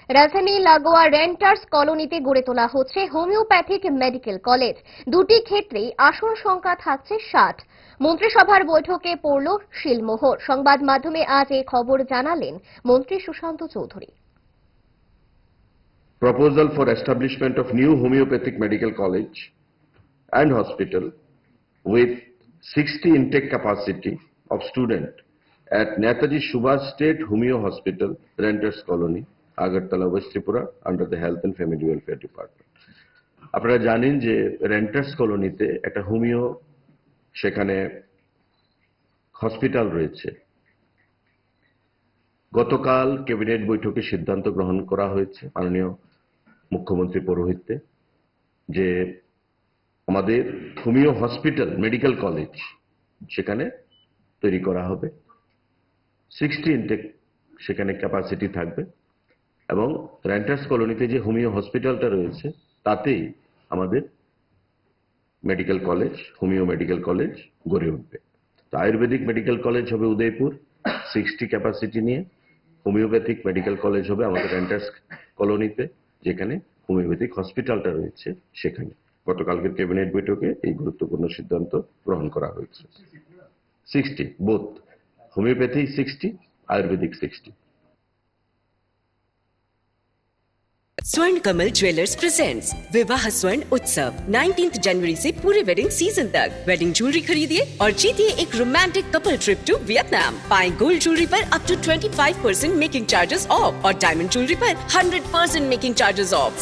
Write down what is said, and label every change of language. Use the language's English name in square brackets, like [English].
[Bangla] রাজধানী লাগোয়া রেন্টার্স কলোনিতে গড়ে তোলা হচ্ছে হোমিওপ্যাথিক মেডিকেল কলেজ। দুটি ক্ষেত্রেই আসন সংখ্যা থাকছে 60। মন্ত্রিসভার বৈঠকে পড়ল শিলমোহর। সংবাদ মাধ্যমে আজ এই খবর জানালেন মন্ত্রী Sushant Chowdhury. [English] Proposal for establishment of new homeopathic medical college and hospital with 60 intake capacity of student at Netaji Subhash State Homeo Hospital, Renters Colony, Agartala, West Tripura, under the Health and Family Welfare Department. [Bangla] আপনারা জানেন যে renters কলোনিতে একটা homeo সেখানে hospital রয়েছে। গতকাল cabinet বৈঠকে সিদ্ধান্ত গ্রহণ করা হয়েছে মাননীয় মুখ্যমন্ত্রী পৌরোহিত্যে যে আমাদের হোমিও হসপিটাল মেডিকেল কলেজ সেখানে তৈরি করা হবে। 60 ইনটেক সেখানে ক্যাপাসিটি থাকবে এবং রেন্টার্স কলোনিতে যে হোমিও হসপিটালটা রয়েছে তাতেই আমাদের medical college, homeo medical college গড়ে উঠবে। তো আয়ুর্বেদিক মেডিকেল কলেজ হবে উদয়পুর 60 ক্যাপাসিটি নিয়ে, হোমিওপ্যাথিক মেডিকেল কলেজ হবে আমাদের রেন্টার্স কলোনিতে যেখানে হোমিওপ্যাথিক হসপিটালটা রয়েছে সেখানে। গতকালকের ক্যাবিনেট বৈঠকে এই গুরুত্বপূর্ণ সিদ্ধান্ত গ্রহণ করা হয়েছে। 60 বোথ হোমিওপ্যাথি 60, आयुर्वेदिक 60। [Hindi] स्वर्ण कमल ज्वेलर्स प्रेजेंट्स विवाह स्वर्ण उत्सव 19 जनवरी से पूरे वेडिंग सीजन तक। वेडिंग ज्वेलरी खरीदिए और जीतिए एक romantic couple trip to Vietnam. पाएं गोल्ड ज्वेलरी पर up to 25% making charges of और डायमंड ज्वेलरी पर 100% मेकिंग चार्जेस ऑफ।